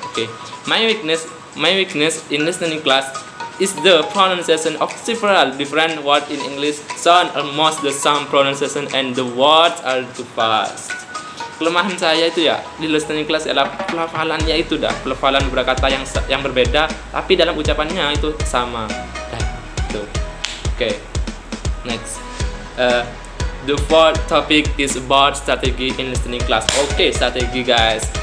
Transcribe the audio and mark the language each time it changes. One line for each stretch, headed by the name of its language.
English: Okay, my weakness in listening class is the pronunciation of several different words in English sound almost the same pronunciation, and the words are too fast.
Indonesian: kelemahan saya itu ya di listening class adalah pelafalannya itu pelafalan beberapa kata yang berbeda tapi dalam ucapannya itu sama. Itu. Oke. Next.
English: The fourth topic is about strategy in listening class. Okay, strategy guys.